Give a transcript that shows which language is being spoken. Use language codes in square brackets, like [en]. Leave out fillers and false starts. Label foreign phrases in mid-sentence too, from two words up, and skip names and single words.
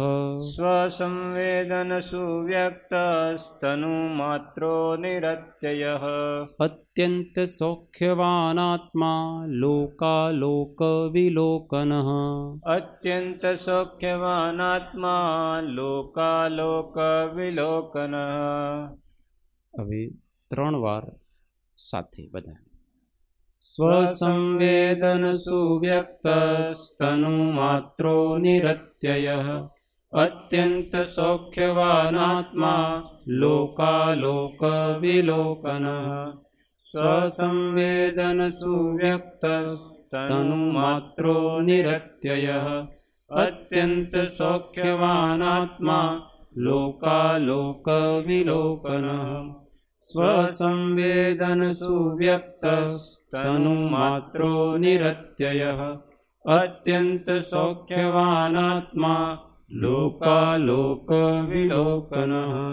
[sa] स्वसंवेदन सुव्यक्त तनुमात्रो निरत्ययः अत्यंत सौख्यवानात्मा लोकालोक विलोकनः अत्यंत सौख्यवानात्मा लोकालोक विलोकनः। [gu] હવે ત્રણ વાર સાથે બધા [sa] स्वसंवेदन सुव्यक्त तनुमात्रो निरत्ययः अत्यंत सौख्यवानात्मा लोकालोक विलोकनः स्वसंवेदन सुव्यक्त तनुमात्रो निरत्ययः अत्यंत सौख्यवानात्मा लोकालोक विलोकनः स्वसंवेदन सुव्यक्त तनुमात्रो निरत्ययः अत्यंत सौख्यवानात्मा लोकालोक विलोकनः।